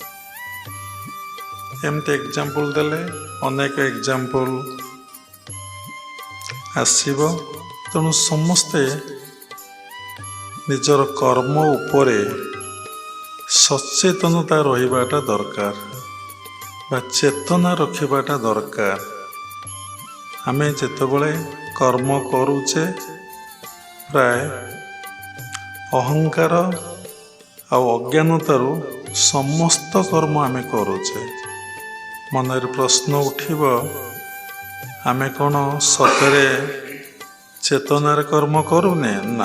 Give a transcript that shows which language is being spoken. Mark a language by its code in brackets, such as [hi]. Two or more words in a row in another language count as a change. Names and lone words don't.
[or] ଏମିତି ଏକ୍ଜାମ୍ପଲ ଦେଲେ ଅନେକ ଏକ୍ଜାମ୍ପଲ ଆସିବ। ତେଣୁ ସମସ୍ତେ ନିଜର କର୍ମ ଉପରେ ସଚେତନତା ରହିବାଟା ଦରକାର ବା ଚେତନା ରଖିବାଟା ଦରକାର। ଆମେ ଯେତେବେଳେ କର୍ମ କରୁଛେ ପ୍ରାୟ ଅହଂକାର ଆ ଅଜ୍ଞାନତାରୁ ସମସ୍ତ କର୍ମ ଆମେ କରୁଛେ ମନରେ ପ୍ରଶ୍ନ ଉଠିବ, ଆମେ କ'ଣ ସତରେ ଚେତନାରେ କର୍ମ କରୁନେ? ନା।